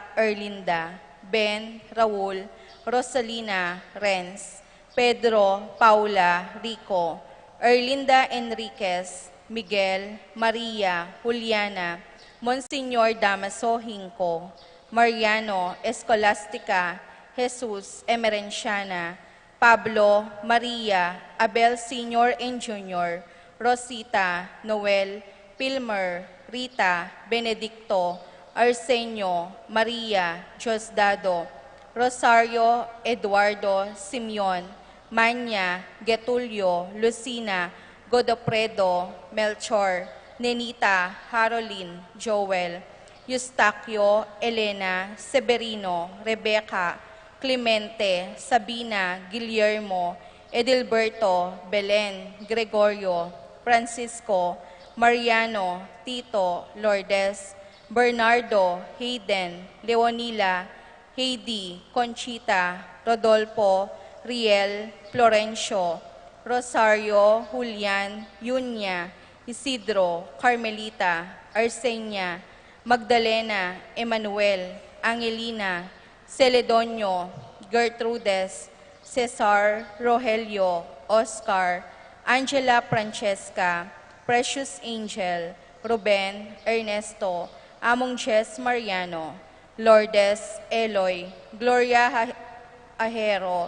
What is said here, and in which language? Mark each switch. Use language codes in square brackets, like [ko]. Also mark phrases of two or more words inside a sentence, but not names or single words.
[en] Erlinda, Ben, Raul, Rosalina, Renz, Pedro, Paula, Rico, Erlinda Enriquez, Miguel, Maria, Juliana, Monsignor Damaso Hinco, Mariano, Escolastica, Jesus, Emerenciana, Pablo, Maria, Abel Sr. and Jr., Rosita, Noel, Pilmer, Rita, Benedicto, Arsenio, Maria, Diosdado, Rosario, Eduardo, Simeon, Manya, Getulio, Lucina, Godopredo, Melchor, Nenita, Haroline, Joel, Eustaquio, Elena, Severino, Rebecca, Clemente, Sabina, Guillermo, Edilberto, Belen, Gregorio, Francisco, Mariano, Tito, Lourdes, Bernardo, Hayden, Leonila, Heidi, Conchita, Rodolfo, Riel, Florencio, Rosario, Julian, Yunya, Isidro, Carmelita, Arsenia, Magdalena, Emmanuel, Angelina, Celedonio, Gertrudes, Cesar, Rogelio, Oscar, Angela Francesca, Precious Angel, Ruben, Ernesto, Among Jess Mariano, Lourdes, Eloy, Gloria Ajero,